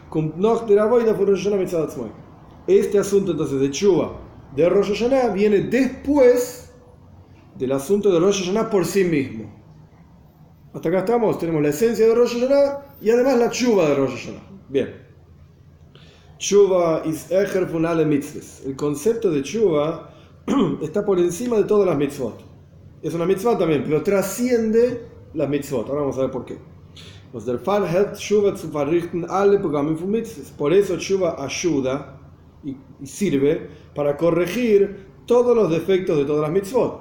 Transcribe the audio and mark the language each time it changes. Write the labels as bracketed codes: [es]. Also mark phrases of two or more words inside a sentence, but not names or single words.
[es] Este asunto entonces de Tshuva, de Rosh Hashanah, viene después del asunto de Rosh Hashanah por sí mismo. Hasta acá estamos, tenemos la esencia de Rosh Hashanah y además la Tshuva de Rosh Hashanah. Bien. [yi] תשובה איז העכער פֿון אַלע מצוות. [es] El concepto de Tshuva está por encima de todas las mitzvot. Es una mitzvah también, pero trasciende las mitzvot. Ahora vamos a ver por qué. Por eso Tshuva ayuda y sirve para corregir todos los defectos de todas las mitzvot.